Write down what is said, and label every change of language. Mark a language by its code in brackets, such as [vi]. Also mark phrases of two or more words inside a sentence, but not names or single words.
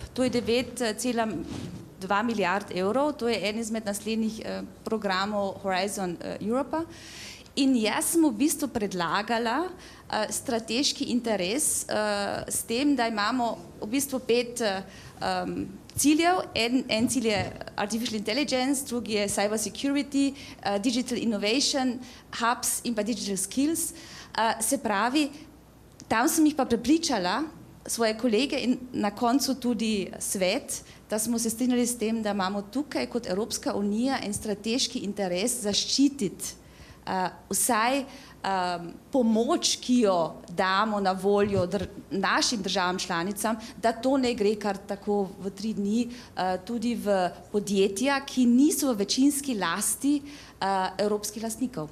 [sl] To je 9,2 milijard evrov, to je en izmed naslednjih programov Horizon Europa. In jaz sem v bistvu predlagala strateški interes s tem, da imamo v bistvu 5 ciljev. En cilj je [en] Artificial Intelligence, [sl] drugi je [en] Cyber Security, Digital Innovation, Hubs [sl] in pa [en] Digital Skills. [sl] Se pravi, tam sem jih pa prepričala, svoje kolege in na koncu tudi svet, da smo se strinjali s tem, da imamo tukaj kot Evropska unija en strateški interes zaščititi vsaj pomoč, ki jo damo na voljo našim državam članicam, da to ne gre kar tako v 3 dni tudi v podjetja, ki niso v večinski lasti evropskih lastnikov.